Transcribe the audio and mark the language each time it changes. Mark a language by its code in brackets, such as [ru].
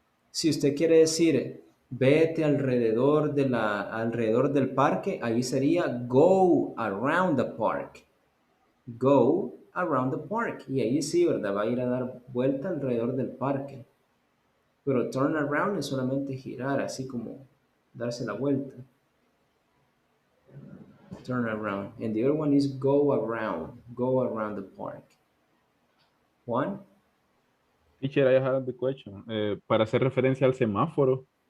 [es] Si usted quiere decir vete alrededor alrededor del parque, ahí sería [en] go around the park. Go around the park. [es] Y ahí sí, ¿verdad? Va a ir a dar vuelta alrededor del parque. Pero [en] turn around [es] es solamente girar, así como darse la vuelta. [en] Turn around. And the other one is go around the park. Juan? Teacher, I have the question. [es] Para hacer referencia al semáforo.